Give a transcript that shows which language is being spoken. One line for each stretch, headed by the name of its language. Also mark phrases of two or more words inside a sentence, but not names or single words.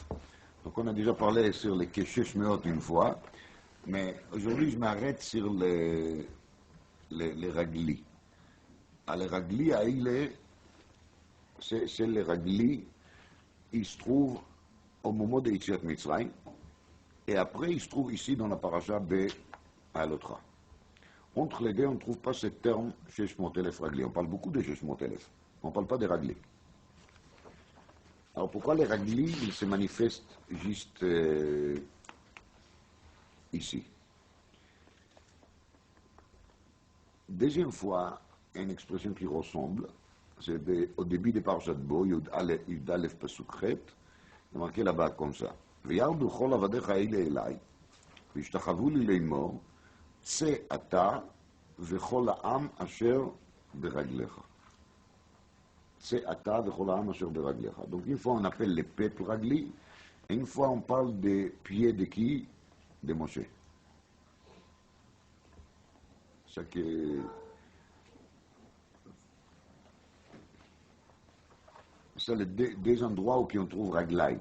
French: Donc on a déjà parlé sur les כ-600 une fois, mais aujourd'hui je m'arrête sur les רגלי.
Hebrew: Les רגלי האלה,
French: c'est les רגלי, ils se trouvent au moment de
Hebrew: יציאת מצרים,
French: et après ils se trouvent ici dans la paracha à l'autre. Entre les deux, on ne trouve pas ce terme 600,000 רגלי. On parle beaucoup de 600,000. On ne parle pas des רגלי. Alors pourquoi les רגלי, ils se manifestent juste ici? Deuxième fois, une expression qui ressemble, c'est au début des Parashat Bo,
Hebrew: יוד אלף פסוק חית,
French: il est marqué là-bas comme ça.
Hebrew: וירדו כל עבדיך אלה אליי, והשתחוו לי לאמור, צא אתה וכל העם אשר ברגליך. צא אתה וכל העם אשר ברגליך.
French: Donc une fois on appelle les peuples ragli, et une fois on parle des pieds de qui? De Moshe. C'est que c'est les deux endroits où on trouve raglaï.